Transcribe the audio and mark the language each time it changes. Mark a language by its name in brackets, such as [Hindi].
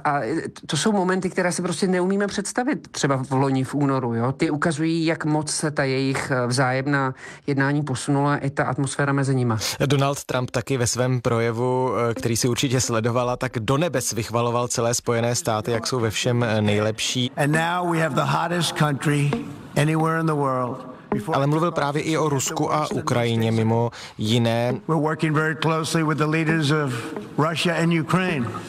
[Czech] A to jsou momenty, které si prostě neumíme představit, třeba v loni v únoru. Jo? Ty ukazují, jak moc se ta jejich vzájemná jednání posunula i ta atmosféra mezi nima. Donald Trump taky ve svém projevu, který si určitě sledovala, tak do nebes vychvaloval celé Spojené státy, jak jsou ve všem nejlepší. [English] And now we have the hottest country anywhere in the world. [Czech] Ale mluvil právě i o Rusku a Ukrajině mimo jiné. [English] We're working very closely with the leaders of Russia and Ukraine.